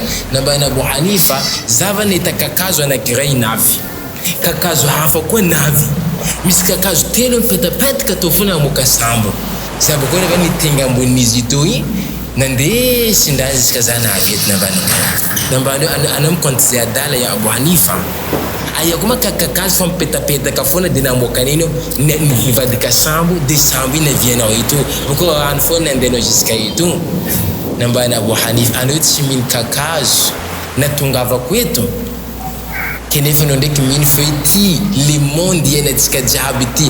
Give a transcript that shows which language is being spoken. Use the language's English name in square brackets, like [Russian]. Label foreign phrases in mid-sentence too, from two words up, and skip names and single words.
[Malagasy] Nambany Abu Hanifa zava nahita kakazo anankiray navy, kakazo hafa koa navy, misy kakazo telo mipetapetaka tao foana amoaka sambo. Sambo koa nefa nitenga ambonin'izy ito igny nandeha sindrazy isika za navy eto. Nambany anao mikonty zay adala ya Abu Hanifa. Aya kuma kakazo fa mipetapetaka foana de namoaka nino nivadika sambo, de sambo iny navianao ito, boko rano foana nandehanao jusqu'à ito. Nambany Abu Hanifa anao tsy mino kakazo natongavako eto, kenefa anao ndraiky mino fa hoe ty [French] le monde [Malagasy] iainantsika jiaby ty.